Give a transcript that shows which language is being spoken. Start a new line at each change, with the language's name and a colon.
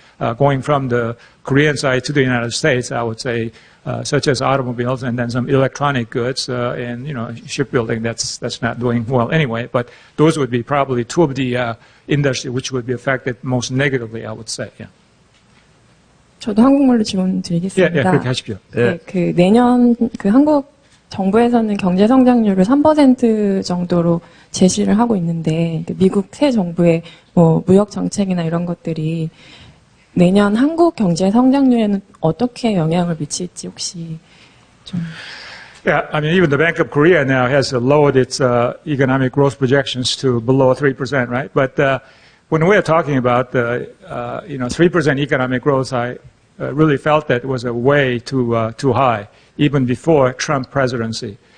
English: Going from the Korean side to the United States, I would say, such as automobiles and then some electronic goods and shipbuilding. That's not doing well anyway. But those would be probably two of the industry which would be affected most negatively, I would say. Yeah.
Korean: 저도 한국말로 질문 드리겠습니다. 예, 그렇게 하십시오. 네, 그 내년 그 한국 정부에서는 경제 성장률을 3% 정도로 제시를 하고 있는데 미국 새 정부의 뭐 무역 정책이나 이런 것들이 내년 한국 경제 성장률에는 어떻게 영향을 미칠지 혹시 좀.
English: Yeah, I mean, even the Bank of Korea now has lowered its economic growth projections to below 3%, right? But when we're talking about 3% economic growth, I really felt that it was a way too high, even before Trump presidency.